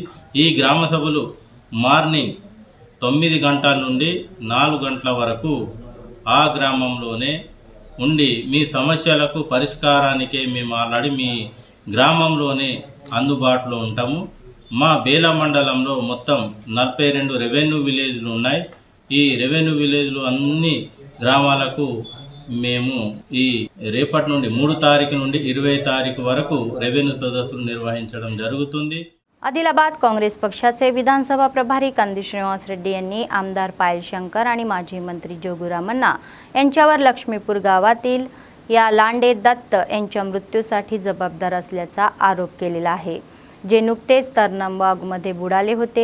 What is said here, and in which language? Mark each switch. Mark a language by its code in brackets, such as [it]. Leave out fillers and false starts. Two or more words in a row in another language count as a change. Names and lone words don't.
[te] ఈ గ్రామ సభలు మార్నింగ్ 9 గంటల నుండి 4 గంటల వరకు ఆ గ్రామంలోనే ఉండి మీ సమస్యలకు పరిష్కారానికే మేము ఆల్రెడీ మీ గ్రామంలోనే అందుబాటులో ఉంటాము. మా బేలా మండలంలో మొత్తం 42 రెవెన్యూ విలేజ్లు ఉన్నాయి. ఈ రెవెన్యూ విలేజ్లు అన్ని గ్రామాలకు మేము ఈ రేపటి నుండి 3 తారీఖు నుండి 20 తారీఖు వరకు రెవెన్యూ సదస్సులు నిర్వహించడం జరుగుతుంది. [mr] आदिलाबाद काँग्रेस पक्षाचे विधानसभा प्रभारी कंदी श्रीनिवास रेड्डी यांनी आमदार पायल शंकर आणि माजी मंत्री जोगुरामन्ना यांच्यावर लक्ष्मीपूर गावातील या लांडे दत्त यांच्या मृत्यूसाठी जबाबदार असल्याचा आरोप केलेला आहे, जे नुकतेच तरनमबागमध्ये बुडाले होते.